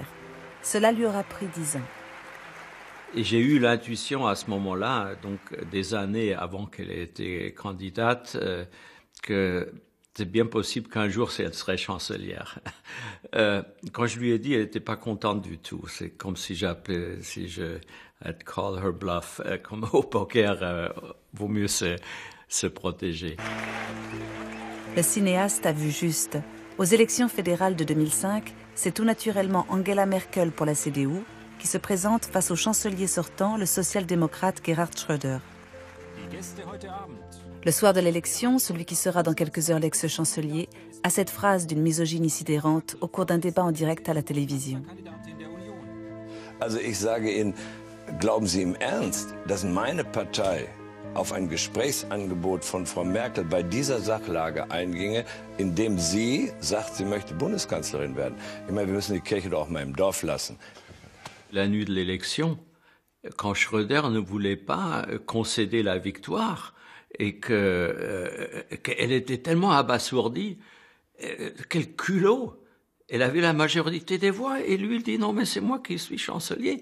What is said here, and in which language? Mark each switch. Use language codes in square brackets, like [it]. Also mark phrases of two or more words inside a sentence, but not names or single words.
[fr] Cela lui aura pris 10 ans. Et j'ai eu l'intuition à ce moment-là, donc des années avant qu'elle ait été candidate, que c'est bien possible qu'un jour elle serait chancelière. Quand je lui ai dit, elle n'était pas contente du tout. C'est comme si [en] I'd call her bluff. [fr] Comme au poker, vaut mieux se protéger. Le cinéaste a vu juste. Aux élections fédérales de 2005, c'est tout naturellement Angela Merkel pour la CDU qui se présente face au chancelier sortant, le social-démocrate Gerhard Schröder. Le soir de l'élection, celui qui sera dans quelques heures l'ex-chancelier a cette phrase d'une misogynie sidérante au cours d'un débat en direct à la télévision. [de] Also ich sage Ihnen, glauben Sie im Ernst, dass meine Partei auf ein Gesprächsangebot von Frau Merkel bei dieser Sachlage einginge, indem sie sagt, sie möchte Bundeskanzlerin werden? Ich meine, wir müssen die Kirche doch auch mal im Dorf lassen. [fr] La nuit de l'élection, quand Schröder ne voulait pas concéder la victoire et qu'elle était tellement abasourdie, quel culot! Elle avait la majorité des voix et lui il dit non mais c'est moi qui suis chancelier.